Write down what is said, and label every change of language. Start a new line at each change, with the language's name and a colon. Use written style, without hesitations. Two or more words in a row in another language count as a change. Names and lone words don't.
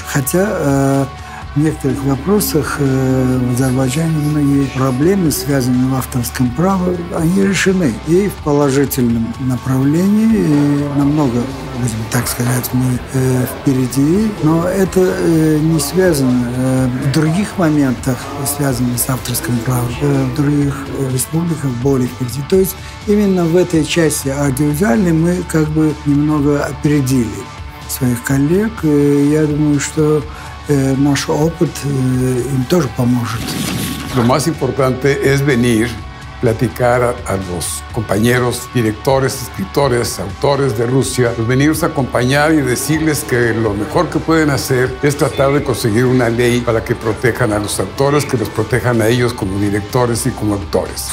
Russian: Хотя в некоторых вопросах в Азербайджане многие проблемы, связанные в авторском праве, они решены и в положительном направлении, и намного, будем так сказать, мы впереди, но это не связано в других моментах, связанных с авторским правом, в других республиках более впереди. То есть именно в этой части аудиовизуальной мы как бы немного опередили своих коллег, и я думаю, что наш опыт им тоже поможет.
Spanish: Lo más importante es venir, platicar a los compañeros, directores, escritores, autores de Rusia, pues venirlos a acompañar y decirles que lo mejor que pueden hacer es tratar de conseguir una ley para que protejan a los autores, que los protejan a ellos como directores y como actores.